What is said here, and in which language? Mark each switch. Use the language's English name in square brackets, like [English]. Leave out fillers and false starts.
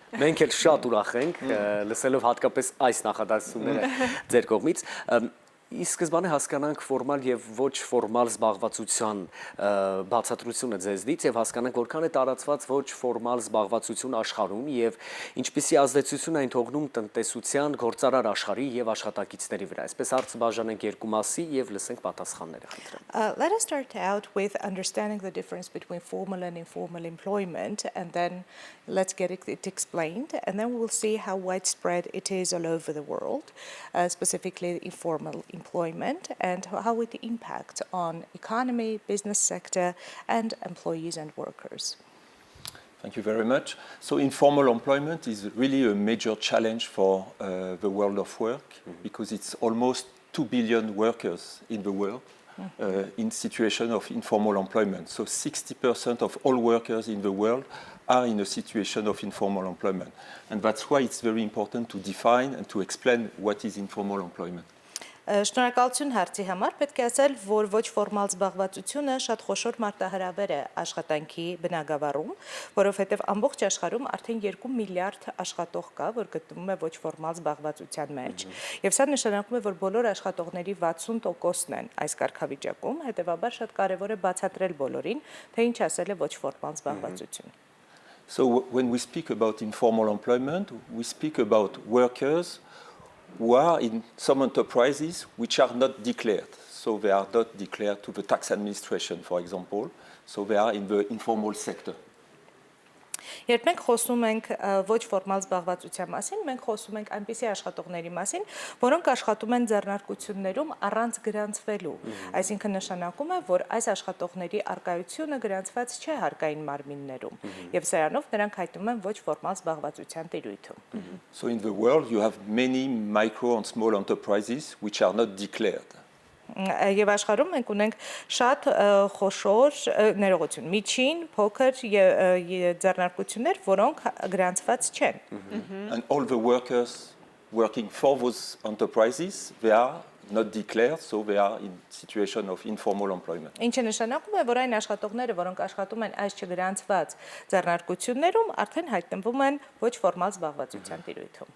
[Armenian] Մենք էլ շատ ուրախ ենք, լսելով հատկապես այս նախադասությունները ձեր կողմից։ Ի սկզբանե հասկանանք ֆորմալ եւ ոչ ֆորմալ զբաղվածության բացատրությունը ձեզնից եւ հասկանանք որքան է տարածված ոչ ֆորմալ զբաղվածություն աշխարհում եւ ինչպիսի ազդեցություն այն թողնում տնտեսության, գործարար աշխարհի եւ աշխատակիցների վրա։ Այսպես հարցը բաժանենք երկու մասի եւ լսենք պատասխանները, խնդրեմ։ [English] Let us start out with understanding the difference between formal and informal employment, and then let's get it explained, and then we'll see how widespread it is all over the world, specifically informal employment, and how it impacts on economy, business sector, and employees and workers. Thank you very much. So informal employment is really a major challenge for the world of work because it's almost 2 billion workers in the world in situation of informal employment. So 60% of all workers in the world are in a situation of informal employment. And that's why it's very important to define and to explain what is informal employment. [Armenian] Շնորհակալություն հարցի համար, պետք է ասել, որ ոչ ֆորմալ զբաղվածությունը շատ խոշոր մարտահրավեր է աշխատանքի բնագավառում, որովհետև ամբողջ աշխարհում արդեն 2 միլիարդ աշխատող կա, որ գտնվում է ոչ ֆորմալ զբաղվածության մեջ, եւ սա նշանակում է, որ բոլոր աշխատողների 60%-ն են այս կարգավիճակում, հետեւաբար շատ կարեւոր է բացատրել բոլորին, թե ինչ ասել է ոչ ֆորմալ զբաղվածություն։ [English] So when we speak about informal employment, we speak about workers who are in some enterprises which are not declared. So they are not declared to the tax administration, for example. So they are in the informal sector. [Armenian] Երբ մենք խոսում ենք ոչ ֆորմալ զբաղվածության մասին, մենք խոսում ենք այնպիսի աշխատողների մասին, որոնք աշխատում են ձեռնարկություններում առանց գրանցվելու։ Այսինքն նշանակում է, որ այս աշխատողների արկայությունը գրանցված չէ հարկային մարմիններում, եւ սրանով նրանք հայտնվում են ոչ ֆորմալ զբաղվածության տիրույթում։ [English] So in the world you have many micro and small enterprises which are not declared. [Armenian] Եվ աշխարհում մենք ունենք շատ խոշոր ներողություն, միջին, փոքր ձեռնարկություններ, որոնք գրանցված չեն։ [English] And all the workers working for those enterprises, they are not declared, so they are in situation of informal employment. [Armenian] Ինչը նշանակում է, որ այն աշխատողները, որոնք աշխատում են այս չգրանցված ձեռնարկություններում, արդեն հայտնվում են ոչ ֆորմալ զբաղվածության տիրույթում։